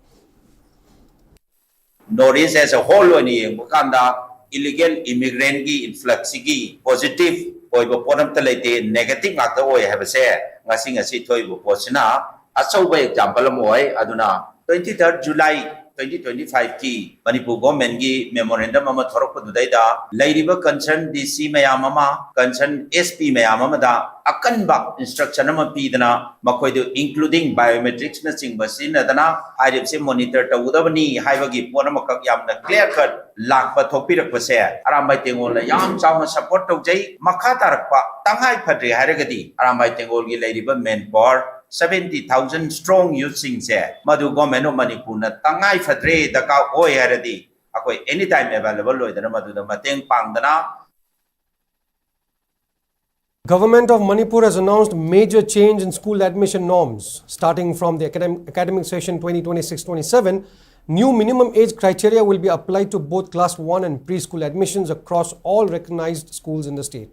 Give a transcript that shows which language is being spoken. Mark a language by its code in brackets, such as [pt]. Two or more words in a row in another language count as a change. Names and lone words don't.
[en] Northeast as a whole, illegal immigrant influx positive negative example [mni] 23rd July 2025 ki Manipur government gi memorandum ama thorok pudai da lairiba concern DC mayam ama concern SP mayam ama da akanba instruction ama pidana makoi do [en] including biometrics [mni] na singba sinadana irip se monitor tawudabani haibagi pona makak yamna [en] clear cut [mni] lakpa thopirak pase Arambai Tengol na yam chawna support tawjai makha tarakpa tangai phadri haragadi Arambai Tengol gi lairiba manpower 70,000 [en] strong using [mni] se madu [en] government of Manipur [mni] na tangai fadre da ka oi haradi akoi [en] anytime available [mni] loidana madu da mateng pangdana. [en] Government of Manipur has announced major change in school admission norms. Starting from the academic session 2026-27, new minimum age criteria will be applied to both class 1 and preschool admissions across all recognized schools in the state.